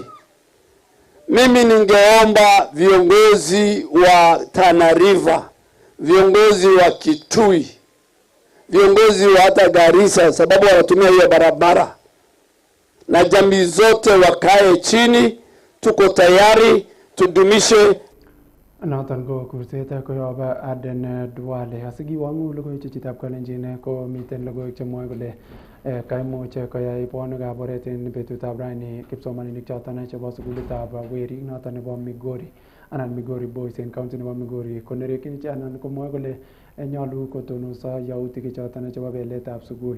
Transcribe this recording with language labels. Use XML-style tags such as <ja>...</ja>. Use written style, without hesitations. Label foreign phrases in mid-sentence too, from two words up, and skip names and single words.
<sw>Mimi ningeomba viongozi wa Tana River, viongozi wa Kitui, viongozi wa hata Garissa, sababu wanatumia hiyo barabara, na jamii zote wakae chini. Tuko tayari tudumishe</sw> <kln>noton ko kurset koyob Aden Duale. Asikiwang'u logoiwek chitab Kalenjin ko miten logoiwek chemwoe kole kaimuch koyai bonwekab oret en betutab raini kipsomaninik choton chebo sukulitab werik noton nebo Migori anan Migori Boys en county nebo Migori konerekyin anan komwoe kole nyolu kotonoso yautik choton chebo beletab sukul.</kln>